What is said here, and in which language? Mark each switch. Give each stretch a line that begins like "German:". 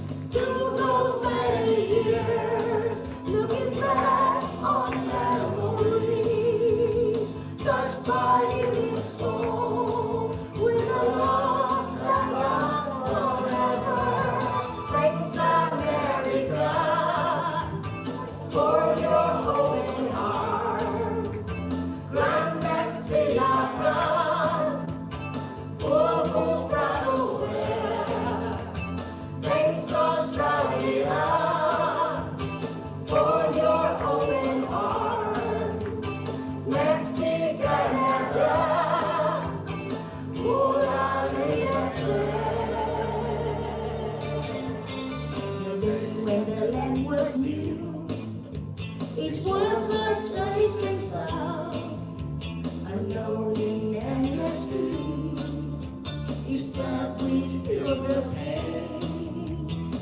English: Through those many years, looking back on memories, touched by human soul, with a love that lasts forever. Thanks, America, for your open arms.
French: Grand merci la France, pour vos bras ouverts.
English: Thanks, Australia, for your open arms.
French: Merci, Canada, pour la liberté.
English: The day when the land was new, it was such a strange sound, unknown in endless streets. Each step we feel the pain.